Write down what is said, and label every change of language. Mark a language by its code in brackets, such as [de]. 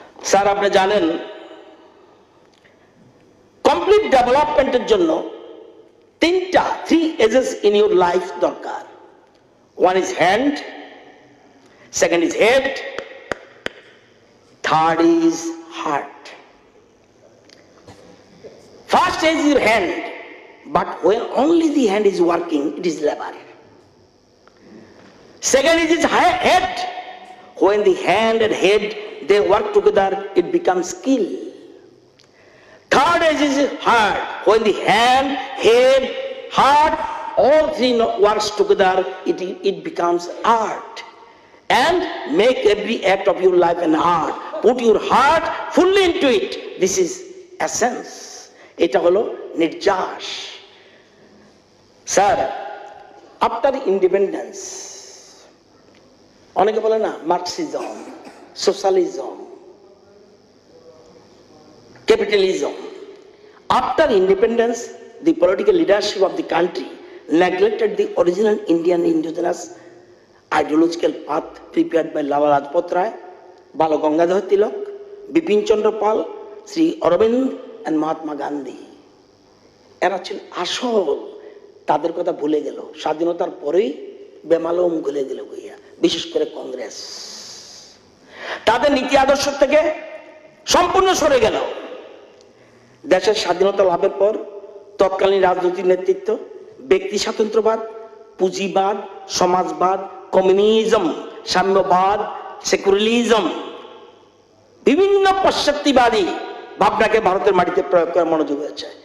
[bn] Sir আপনি জানেন complete ডেভেলপমেন্টের জন্য [en] three ages in your life [bn] দরকার। [en] One is hand, second is head, third is heart. First is your hand, but when only the hand is working, it is labor. Second is its head. When the hand and head, they work together, it becomes skill. Third is his heart. When the hand, head, heart, all three works together, it becomes art. And make every act of your life an art. Put your heart fully into it. This is essence. [bn] Eta holo nirjash. [en] Sir, after independence, [bn] অনেকে বলে না Marxism, socialism, capitalism. [en] After independence, the political leadership of the country neglected the original Indian indigenous ideological path prepared by Lala Lajpat Rai, Bal Gangadhar Tilak, Bipin Chandra Pal, Sri Aurobindo and Mahatma Gandhi. [bn] এরা ছিল আসল, তাদের কথা ভুলে গেল, স্বাধীনতার পরেই বেমালুম ভুলে গেল গইয়া, বিশেষ করে কংগ্রেস তাদের নীতি আদর্শ থেকে সম্পূর্ণ সরে গেল। দেশের স্বাধীনতা লাভের পর তৎকালীন রাজনৈতিক নেতৃত্ব ব্যক্তি স্বাতন্ত্র্যবাদ, পুঁজিবাদ, সমাজবাদ, কমিউনিজম, সাম্যবাদ, সেকুলারিজম, বিভিন্ন পাশ্চাত্যবাদী ভাবনাকে ভারতের মাটিতে প্রয়োগ করার মনোযোগ হয়েছে।